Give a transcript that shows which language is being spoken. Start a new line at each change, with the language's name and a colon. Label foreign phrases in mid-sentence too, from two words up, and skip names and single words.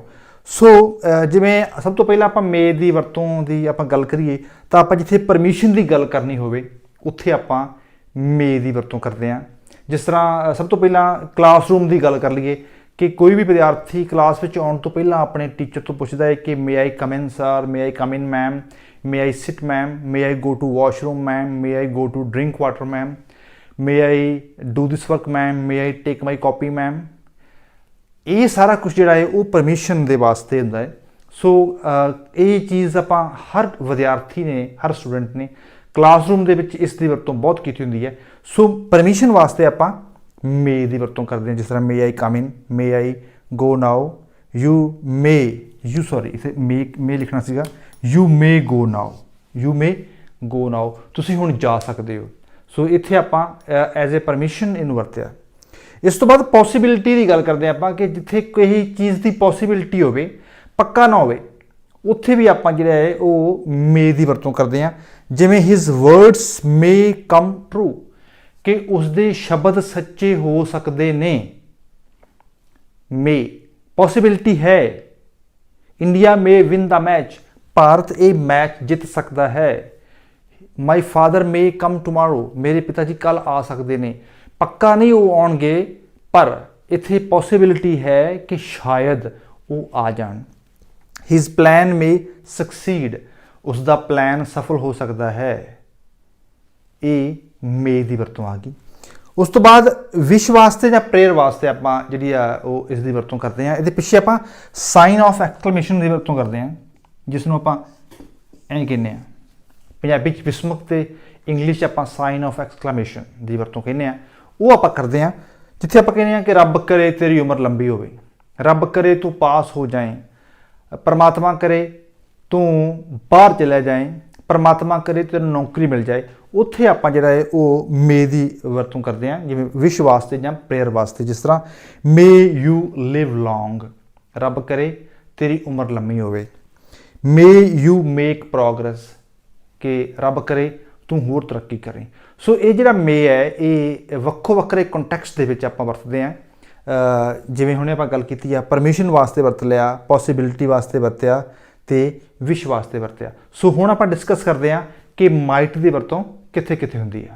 Punjabi: ਸੋ ਜਿਵੇਂ ਸਭ ਤੋਂ ਪਹਿਲਾਂ ਆਪਾਂ may ਦੀ ਵਰਤੋਂ ਦੀ ਆਪਾਂ ਗੱਲ ਕਰੀਏ ਤਾਂ ਆਪਾਂ ਜਿੱਥੇ ਪਰਮਿਸ਼ਨ ਦੀ ਗੱਲ ਕਰਨੀ ਹੋਵੇ ਉੱਥੇ ਆਪਾਂ may ਦੀ ਵਰਤੋਂ ਕਰਦੇ ਹਾਂ। ਜਿਸ ਤਰ੍ਹਾਂ ਸਭ ਤੋਂ ਪਹਿਲਾਂ ਕਲਾਸਰੂਮ ਦੀ ਗੱਲ ਕਰ ਲਈਏ ਕਿ ਕੋਈ ਵੀ ਵਿਦਿਆਰਥੀ ਕਲਾਸ ਵਿੱਚ ਆਉਣ ਤੋਂ ਪਹਿਲਾਂ ਆਪਣੇ ਟੀਚਰ ਤੋਂ ਪੁੱਛਦਾ ਹੈ ਕਿ
English: may I come in sir, may I come in ma'am, may I sit ma'am, may I go to washroom ma'am, may I go to drink water ma'am, may I do this work ma'am, may I take my copy ma'am।
Punjabi: ਇਹ ਸਾਰਾ ਕੁਝ ਜਿਹੜਾ ਹੈ ਉਹ ਪਰਮਿਸ਼ਨ ਦੇ ਵਾਸਤੇ ਹੁੰਦਾ ਹੈ। ਸੋ ਇਹ ਚੀਜ਼ ਆਪਾਂ ਹਰ ਵਿਦਿਆਰਥੀ ਨੇ, ਹਰ ਸਟੂਡੈਂਟ ਨੇ ਕਲਾਸਰੂਮ ਦੇ ਵਿੱਚ ਇਸ ਦੀ ਵਰਤੋਂ ਬਹੁਤ ਕੀਤੀ ਹੁੰਦੀ ਹੈ। ਸੋ ਪਰਮਿਸ਼ਨ ਵਾਸਤੇ ਆਪਾਂ may ਦੀ ਵਰਤੋਂ ਕਰਦੇ ਹਾਂ। ਜਿਸ ਤਰ੍ਹਾਂ
English: may I come in, may I go now,
Punjabi: ਇਥੇ may ਲਿਖਣਾ ਸੀਗਾ,
English: you may go now, you may go now,
Punjabi: ਤੁਸੀਂ ਹੁਣ ਜਾ ਸਕਦੇ ਹੋ। ਸੋ ਇੱਥੇ ਆਪਾਂ
English: as a permission
Punjabi: ਇਹਨੂੰ ਵਰਤਿਆ। ਇਸ ਤੋਂ ਬਾਅਦ ਪੋਸੀਬਿਲਿਟੀ ਦੀ ਗੱਲ ਕਰਦੇ ਹਾਂ ਆਪਾਂ ਕਿ ਜਿੱਥੇ ਕੋਈ ਚੀਜ਼ ਦੀ ਪੋਸੀਬਿਲਿਟੀ ਹੋਵੇ, ਪੱਕਾ ਨਾ ਹੋਵੇ, ਉੱਥੇ ਵੀ ਆਪਾਂ ਜਿਹੜਾ ਹੈ ਉਹ may ਦੀ ਵਰਤੋਂ ਕਰਦੇ ਹਾਂ।
English: ਜਿਵੇਂ his words may come true,
Punjabi: ਕਿ ਉਸਦੇ ਸ਼ਬਦ ਸੱਚੇ ਹੋ ਸਕਦੇ ਨੇ।
English: may
Punjabi: ਪੋਸੀਬਿਲਿਟੀ ਹੈ। ਇੰਡੀਆ
English: may win the match,
Punjabi: ਭਾਰਤ ਇਹ ਮੈਚ ਜਿੱਤ ਸਕਦਾ ਹੈ।
English: my father may come tomorrow,
Punjabi: ਮੇਰੇ ਪਿਤਾ ਜੀ ਕੱਲ੍ਹ ਆ ਸਕਦੇ ਨੇ। ਪੱਕਾ ਨਹੀਂ ਉਹ ਆਉਣਗੇ, ਪਰ ਇੱਥੇ ਪੋਸੀਬਿਲਿਟੀ ਹੈ ਕਿ ਸ਼ਾਇਦ ਉਹ ਆ ਜਾਣ।
English: his plan may succeed,
Punjabi: ਉਸ ਦਾ ਪਲਾਨ ਸਫਲ ਹੋ ਸਕਦਾ ਹੈ। ਇਹ may ਦੀ ਵਰਤੋਂ ਆ ਗਈ। ਉਸ ਤੋਂ ਬਾਅਦ ਵਿਸ਼ ਵਾਸਤੇ ਜਾਂ ਪ੍ਰੇਅਰ ਵਾਸਤੇ ਆਪਾਂ ਜਿਹੜੀ ਆ ਉਹ ਇਸ ਦੀ ਵਰਤੋਂ ਕਰਦੇ ਹਾਂ। ਇਹਦੇ ਪਿੱਛੇ ਆਪਾਂ
English: sign of exclamation
Punjabi: ਦੀ ਵਰਤੋਂ ਕਰਦੇ ਹਾਂ, ਜਿਸ ਨੂੰ ਆਪਾਂ ਐਂ ਕਹਿੰਦੇ ਹਾਂ। ਪੰਜਾਬੀ 'ਚ ਵਿਸਮਕ ਤੇ ਇੰਗਲਿਸ਼ 'ਚ ਆਪਾਂ
English: sign of exclamation
Punjabi: ਦੀ ਵਰਤੋਂ ਕਹਿੰਦੇ ਹਾਂ। ਉਹ ਆਪਾਂ ਕਰਦੇ ਹਾਂ ਜਿੱਥੇ ਆਪਾਂ ਕਹਿੰਦੇ ਹਾਂ ਕਿ ਰੱਬ ਕਰੇ ਤੇਰੀ ਉਮਰ ਲੰਬੀ ਹੋਵੇ, ਰੱਬ ਕਰੇ ਤੂੰ ਪਾਸ ਹੋ ਜਾਏ, ਪਰਮਾਤਮਾ ਕਰੇ ਤੂੰ ਬਾਹਰ ਚਲਾ ਜਾਏ, ਪਰਮਾਤਮਾ ਕਰੇ ਤੈਨੂੰ ਨੌਕਰੀ ਮਿਲ ਜਾਏ। ਉੱਥੇ ਆਪਾਂ ਜਿਹੜਾ ਹੈ ਉਹ may ਦੀ ਵਰਤੋਂ ਕਰਦੇ ਹਾਂ, ਜਿਵੇਂ ਵਿਸ਼ ਵਾਸਤੇ ਜਾਂ ਪ੍ਰੇਅਰ ਵਾਸਤੇ। ਜਿਸ ਤਰ੍ਹਾਂ
English: may you live long,
Punjabi: ਰੱਬ ਕਰੇ ਤੇਰੀ ਉਮਰ ਲੰਮੀ ਹੋਵੇ।
English: may you make progress,
Punjabi: ਕਿ ਰੱਬ ਕਰੇ ਤੂੰ ਹੋਰ ਤਰੱਕੀ ਕਰੇ। ਸੋ ਇਹ ਜਿਹੜਾ may ਹੈ ਇਹ ਵੱਖੋ ਵੱਖਰੇ ਕੰਟੈਕਸਟ ਦੇ ਵਿੱਚ ਆਪਾਂ ਵਰਤਦੇ ਹਾਂ। ਜਿਵੇਂ ਹੁਣੇ ਆਪਾਂ ਗੱਲ ਕੀਤੀ ਆ, ਪਰਮਿਸ਼ਨ ਵਾਸਤੇ ਵਰਤ ਲਿਆ, ਪੋਸੀਬਿਲਿਟੀ ਵਾਸਤੇ ਵਰਤਿਆ ਅਤੇ ਵਿਸ਼ ਵਾਸਤੇ ਵਰਤਿਆ। ਸੋ ਹੁਣ ਆਪਾਂ ਡਿਸਕਸ ਕਰਦੇ ਹਾਂ ਕਿ ਮਾਈਟ ਦੀ ਵਰਤੋਂ ਕਿੱਥੇ ਕਿੱਥੇ ਹੁੰਦੀ ਆ।